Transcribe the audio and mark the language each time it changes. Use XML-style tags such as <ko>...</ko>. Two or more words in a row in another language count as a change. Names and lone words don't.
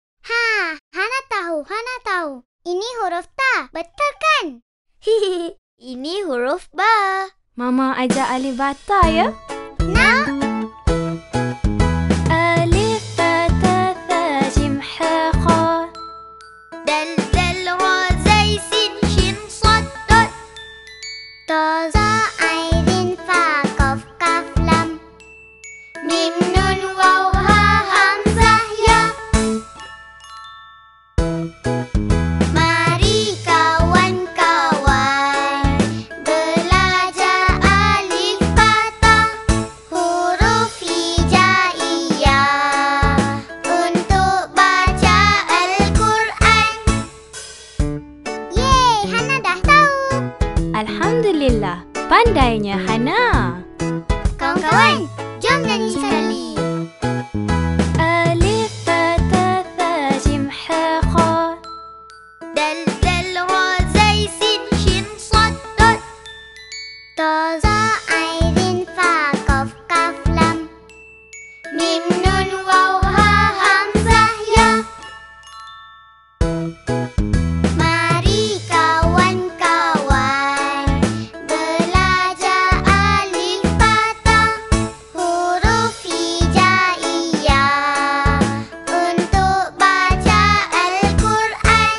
<ms>Hana tahu. Ini huruf Ta. Ya, betul kan? Ini huruf ba. Mama ajar alif bata ya? Nak?</ms> <ar>ألف با تا ثا جيم حا خا. دال دال را زاي سين شين صاد ضاد. طا ظا عين فا قاف قاف لام. ميم نون واو ها همزة يا.</ar> <ms>Mari kawan-kawan belajar alif bata huruf hijaiyah untuk baca Al-Quran. Yeay, Hana dah tahu. Alhamdulillah, pandainya Hana. Kawan-kawan, jom nyanyi sekali.</ms> <ar>ألف با تا ثا جيم حا خا. دال دال را زاي سين شين صاد ضاد. طا ظا عين فا قاف قاف لام. ميم نون واو ها همزة يا.</ar> <ms>Mari kawan-kawan belajar alif bata huruf hijaiyah untuk baca Al-Quran.</ms>